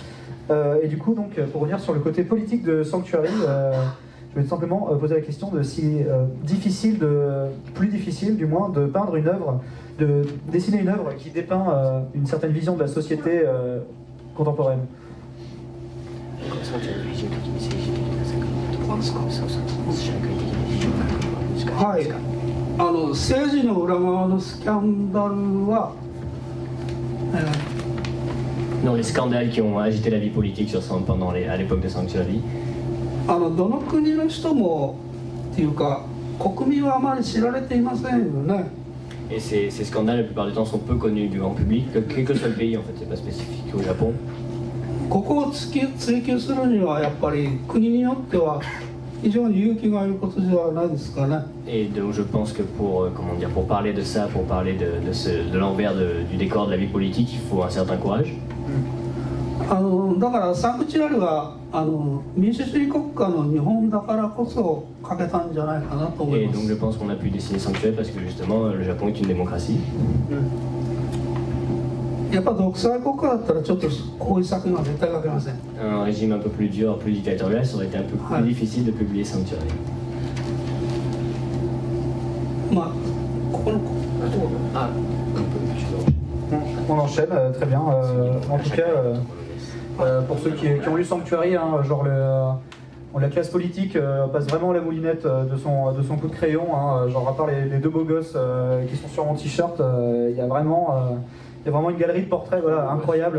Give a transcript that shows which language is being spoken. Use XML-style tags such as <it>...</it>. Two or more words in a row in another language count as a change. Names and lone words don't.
<fr>Et du coup, donc, pour revenir sur le côté politique de Sanctuary, je vais tout simplement poser la question de si plus difficile du moins, de peindre une œuvre, de dessiner une œuvre qui dépeint une certaine vision de la société contemporaine.</fr> <ja>はい、政治の裏側のスキャンダルは、</ja> <fr>Dans les scandales qui ont agité la vie politique à l'époque de Sanctuary.</fr> <ja>どの国の人もっていうか国民はあまり知られていませんよね。</ja> <fr>Et ces scandales, la plupart du temps, sont peu connus du grand public, quel que soit le pays, en fait, c'est pas spécifique au Japon.</fr> <ja>ここを追求するにはやっぱり国によっては非常に勇気がいることじゃないですかね。</ja> <fr>Et donc je pense que pour parler de ça, pour parler de l'envers du décor de la vie politique, il faut un certain courage.</fr> <ja>だからサンクチュアリは民主主義国家の日本だからこそ書けたんじゃないかなと思い</ja> <fr>Et</fr> <ja>ま</ja> <fr>donc</fr> <ja>す。</ja> <fr>je pense qu'on a pu dessiner Sanctuary parce que justement le Japon est une démocratie.</fr> <ja>やっぱ独裁国家だったらちょっとこういう作品は絶対書けません。</ja> <fr>Un régime un peu plus dur, plus dictatorial, ça aurait été un peu plus difficile de publier Sanctuary.</fr> <ja>まあここの Ah,</ja> <fr>On enchaîne, très bien. En tout cas, pour ceux qui ont lu Sanctuary, hein, genre la classe politique passe vraiment la moulinette de son coup de crayon. Hein, genre à part les deux beaux gosses qui sont sur mon t-shirt, il y a vraiment une galerie de portraits, voilà, incroyable.</fr>